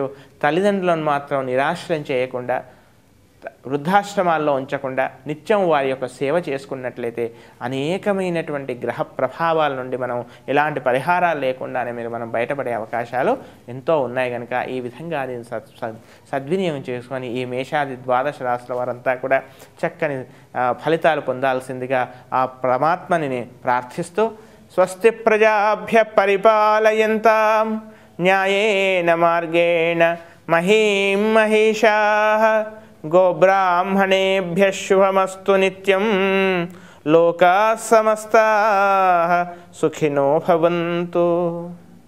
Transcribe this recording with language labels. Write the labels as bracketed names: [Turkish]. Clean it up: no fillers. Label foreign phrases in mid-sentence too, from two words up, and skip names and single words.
[Telugu] తల్లిదండ్రులను మాత్రం నిరాశ్రయం చేయకుండా, వృద్ధాశ్రమాల్లో ఉంచకుండా నిత్యం వారి యొక్క సేవ చేసుకున్నట్లయితే అనేకమైనటువంటి గ్రహ ప్రభావాల నుండి మనం ఎలాంటి పరిహారాలు లేకుండానే మనం బయటపడే అవకాశాలు ఎంతో ఉన్నాయి. కనుక ఈ విధంగా దీన్ని సద్వినియోగం చేసుకొని ఈ మేషాది 12 రాశుల వారంతా కూడా చక్కని ఫలితాలు పొందాల్సిందిగా ఆ పరమాత్మని ప్రార్థిస్తూ, [Sanskrit] స్వస్తి ప్రజాభ్య పరిపాలయంతాం న్యాయేన మార్గేణ మహీం మహిషాః గోబ్రాహ్మణేభ్యః శుభమస్తు నిత్యం లోకాః సమస్తాః సుఖినో భవంతు.